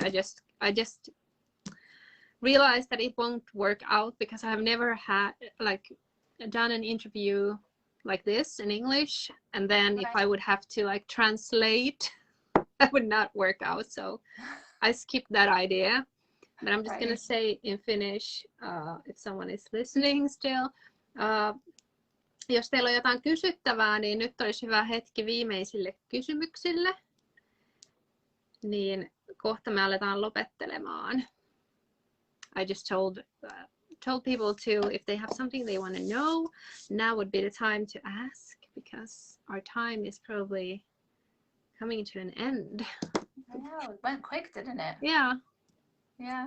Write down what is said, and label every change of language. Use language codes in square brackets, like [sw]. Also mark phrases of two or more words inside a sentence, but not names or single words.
[en] I just realized that it won't work out because I have never had done an interview like this in English, and then if I would have to translate, that would not work out. So I skipped that idea. But I'm just gonna say in Finnish, if someone is listening still. [fi] Jos teillä on jotain kysyttävää, niin nyt olisi hyvä hetki viimeisille kysymyksille. Niin kohta me aletaan lopettelemaan. [en] I just told people to, if they have something they want to know, now would be the time to ask, because our time is probably coming to an end. I know, it went quick, didn't it? Yeah. Yeah.